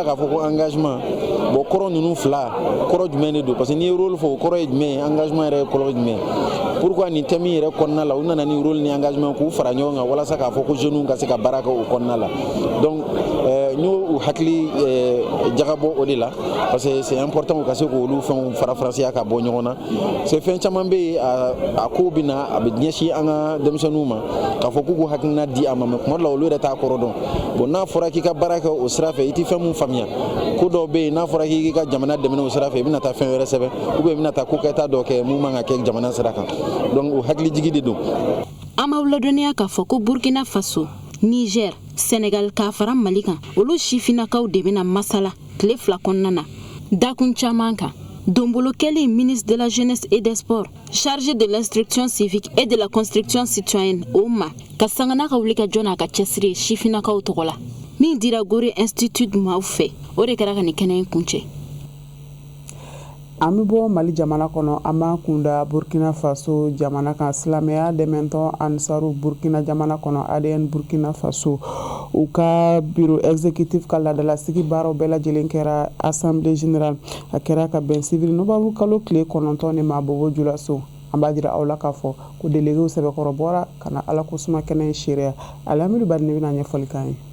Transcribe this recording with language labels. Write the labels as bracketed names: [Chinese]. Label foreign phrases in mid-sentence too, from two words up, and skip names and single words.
[Bambara] k'a fɔ ko engagement bon kɔrɔ ninnu fila kɔrɔ jumɛn de don [French] parce que [Bambara] n'i ye rôle fɔ o kɔrɔ ye jumɛn ye engagement yɛrɛ ye kɔrɔ jumɛn pourquoi nin thème yɛrɛ kɔnɔna la u nana ni rôle ni engagement k'u fara ɲɔgɔn kan walasa k'a fɔ ko jeunes ka se ka baara kɛ o kɔnɔna la donc n y'o hakili jagabɔ o de la [French] parce que c'est important [Bambara] ka se k'olu fɛnw fara-farasiya ka bɔ ɲɔgɔn na c'est fɛn caman bɛ yen a ko bɛ na a bɛ ɲɛsin an ka denmisɛnninw ma k'a fɔ k'u k'u hakilina di a ma mais kuma dɔ la olu yɛrɛ t'a kɔrɔ dɔn bon n'a fɔra k'i ka baara kɛ o sira fɛ i tɛ fɛn mun faamuya ko dɔw bɛ yen n'a fɔra k'i ka jamana dɛmɛ o sira fɛ i bɛna taa fɛn wɛrɛ sɛbɛn [French] ou bien [Bambara] i bɛna taa ko kɛta dɔ kɛ mun man ka kɛ jamana sira kan donc o hakilijigi de don. An m'aw ladɔnniya k'a fɔ ko Burkina Faso Niger Senegal k'a fara Mali kan olu sifinnakaw de bɛna masala tile 2 kɔnɔna na dakun caman kan donbolo kɛli [French] ministre de la jeunesse et des sports chargé de l'instruction civique et de la construction citoyenne [Bambara] o ma ka sangana ka wuli ka jɔn n'a ka cɛsiri sifinnakaw tɔgɔ la min dira Gore Institute maaw fɛ o de kɛra ka nin kɛnɛ in kuncɛ. An bɛ bɔ Mali jamana kɔnɔ an b'an kunda Burkina Faso jamana kan silamɛya dɛmɛtɔn Ansaru Burkina jamana kɔnɔ ADN Burkina Faso u ka [French] bureau exécutif [Bambara] ka laadalasigi baaraw bɛɛ lajɛlen kɛra [French] assemblée générale [Bambara] a kɛra ka bɛn civil novembre kalo tile 9 de ma Bobo Julaso an b'a jira aw la k'a fɔ ko délégué sɛbɛkɔrɔ bɔra ka na ala ko suma kɛnɛ in seereya Alamidu Bari ne bɛna ɲɛfɔli k'an ye.